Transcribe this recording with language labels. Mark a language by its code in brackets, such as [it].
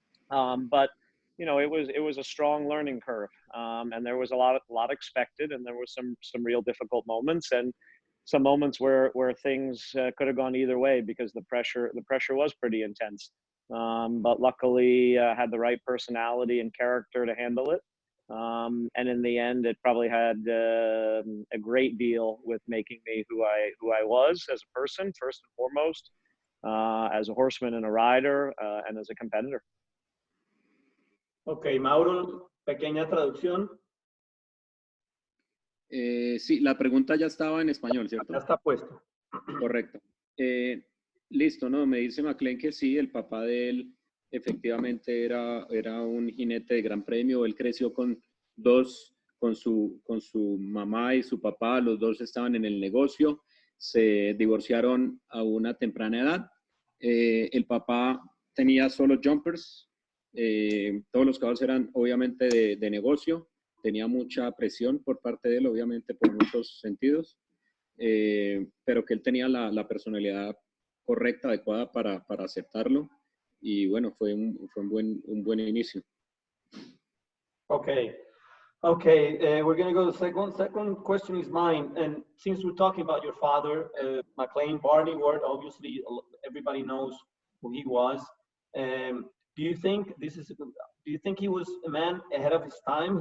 [en] But you know, it was a strong learning curve, and there was a lot expected, and there was some real difficult moments, and some moments where things could have gone either way because the pressure was pretty intense. But luckily, I had the right personality and character to handle it. And in the end, it probably had a great deal with making me who I was as a person, first and foremost, as a horseman and a rider, and as a competitor. [es] Ok, Mauro, pequeña traducción. Sí, la pregunta ya estaba en español, ¿cierto? Ya está puesto. Correcto. Listo, ¿no? Me dice McLain que sí, el papá de él efectivamente era un jinete de gran premio. Él creció con su mamá y su papá, los dos estaban en el negocio, se divorciaron a una temprana edad. El papá tenía solo jumpers, todos los caballos eran obviamente de negocio, tenía mucha presión por parte de él, obviamente por muchos sentidos, pero que él tenía la personalidad correcta, adecuada para aceptarlo, y bueno, fue un buen inicio. [en] Okay. Okay, we're going to go to the second question is mine. And since we're talking about your father, McLain, Barney Ward, obviously everybody knows who he was. Do you think he was a man ahead of his time?